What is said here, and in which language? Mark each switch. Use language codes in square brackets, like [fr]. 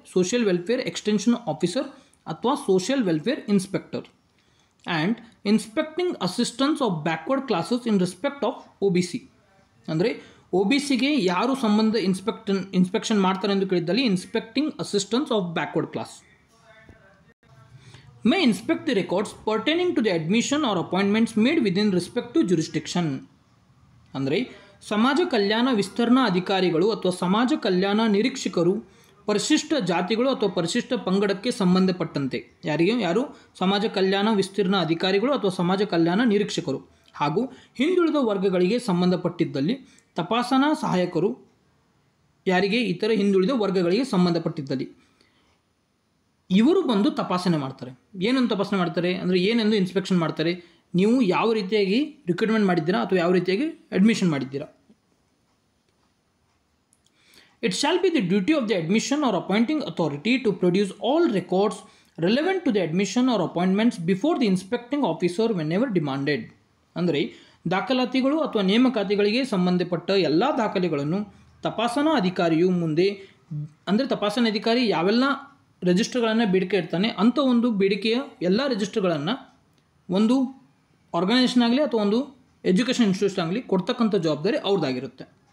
[en] Social welfare extension officer ಅಥವಾ social welfare inspector. And inspecting assistance of backward classes in respect of OBC. [kn] ಅಂದರೆ OBCಗೆ ಯಾರು ಸಂಬಂಧ inspection ಮಾಡ್ತಾರೆ ಎಂದು ಕೇಳಿದ್ದಲ್ಲಿ [en] Inspecting assistance of backward class. may inspect the records pertaining to the admission or appointments made within respective jurisdiction. [kn] ಅಂದರೆ ಸಮಾಜ ಕಲ್ಯಾಣ ವಿಸ್ತರಣಾ ಅಧಿಕಾರಿಗಳು ಅಥವಾ ಸಮಾಜ ಕಲ್ಯಾಣ ನಿರೀಕ್ಷಕರು ಪರಿಶಿಷ್ಟ ಜಾತಿಗಳು ಅಥವಾ ಪರಿಶಿಷ್ಟ ಪಂಗಡಕ್ಕೆ ಸಂಬಂಧಪಟ್ಟಂತೆ ಯಾರು ಸಮಾಜ ಕಲ್ಯಾಣ ವಿಸ್ತೀರ್ಣ ಅಧಿಕಾರಿಗಳು ಅಥವಾ ಸಮಾಜ ಕಲ್ಯಾಣ ನಿರೀಕ್ಷಕರು ಹಾಗೂ ಹಿಂದುಳಿದ ವರ್ಗಗಳಿಗೆ ಸಂಬಂಧಪಟ್ಟಿದ್ದಲ್ಲಿ ತಪಾಸಣಾ ಸಹಾಯಕರು ಯಾರಿಗೆ ಇತರ ಹಿಂದುಳಿದ ವರ್ಗಗಳಿಗೆ ಸಂಬಂಧಪಟ್ಟಿದ್ದಲ್ಲಿ ಇವರು ಬಂದು ತಪಾಸಣೆ ಮಾಡ್ತಾರೆ. ಏನನ್ನು ತಪಾಸಣೆ ಮಾಡ್ತಾರೆ ಅಂದರೆ ಏನೆಂದು ಇನ್ಸ್ಪೆಕ್ಷನ್ ಮಾಡ್ತಾರೆ? ನೀವು ಯಾವ ರೀತಿಯಾಗಿ ರಿಕ್ರೂಟ್ಮೆಂಟ್ ಮಾಡಿದ್ದೀರಾ ಅಥವಾ ಯಾವ ರೀತಿಯಾಗಿ ಅಡ್ಮಿಷನ್ ಮಾಡಿದ್ದೀರಾ. [en] It shall be the duty of the admission or appointing authority to produce all records relevant to the admission or appointments before the inspecting officer whenever demanded. [kn] ಅಂದರೆ ದಾಖಲಾತಿಗಳು ಅಥವಾ ನೇಮಕಾತಿಗಳಿಗೆ ಸಂಬಂಧಪಟ್ಟ ಎಲ್ಲ ದಾಖಲೆಗಳನ್ನು ತಪಾಸಣಾ ಅಧಿಕಾರಿಯು ಮುಂದೆ, ಅಂದರೆ ತಪಾಸಣಾ ಅಧಿಕಾರಿ ಯಾವೆಲ್ಲ ರಿಜಿಸ್ಟರ್ಗಳನ್ನು ಬೇಡಿಕೆ ಇಡ್ತಾನೆ ಅಂಥ ಒಂದು ಬೇಡಿಕೆಯ ಎಲ್ಲ ರಿಜಿಸ್ಟರ್ಗಳನ್ನು ಒಂದು ಆರ್ಗನೈಸೇಷನ್ ಆಗಲಿ ಅಥವಾ ಒಂದು ಎಜುಕೇಷನ್ ಇನ್ಸ್ಟಿಟ್ಯೂಷನ್ ಆಗಲಿ ಕೊಡ್ತಕ್ಕಂಥ ಜವಾಬ್ದಾರಿ ಅವ್ರದ್ದಾಗಿರುತ್ತೆ.